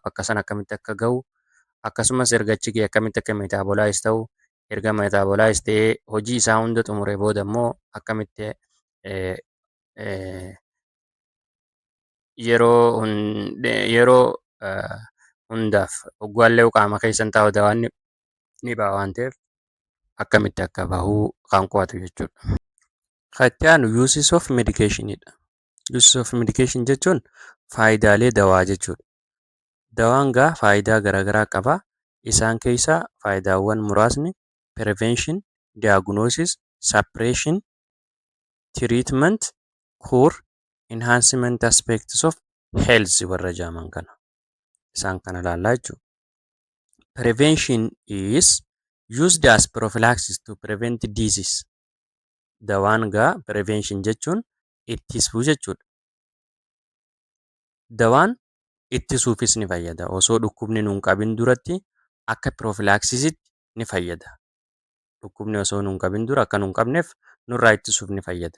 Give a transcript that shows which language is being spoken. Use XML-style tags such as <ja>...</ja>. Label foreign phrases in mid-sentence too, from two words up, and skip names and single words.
<om>Bakka san akkamitti akka gahu, akkasumas erga achi ga'e akkamitti akka metabolize ta'u, erga metabolize ta'ee hojii isaa hunda xumuree booda immoo akkamitti yeroo hundaaf hoggaallee qaama keessa hin taa'u dawaan ni ba'a waan ta'eef akkamitti akka bahu kan qo'atu jechuudha. Kan itti aanu</om> <en>uses of medicationidha. Uses of medication</en> <om>jechuun faayidaalee dawaa jechuudha. Dawaan gaa faayidaa garaagaraa qaba. Isaan keessaa faayidaawwan muraasni</om> <en>prevention, diagnosis, suppression, treatment, cure, enhancement aspects of health</en> <om>warra jedhaman kana. Isaan kana ilaallaa jechuudha.</om> <en>Prevention is used as prophylaxis to prevent disease.</en> <om>Dawaan gaa prevention jechuun ittisuu jechuudha. Dawaan ittisuufis ni fayyada. Osoo dhukkubni nuun qabin duratti akka prophylaxisitti ni fayyada. Dhukkubni osoo nuun qabin dura akka nuun qabneef nurraa ittisuuf ni fayyada.</om>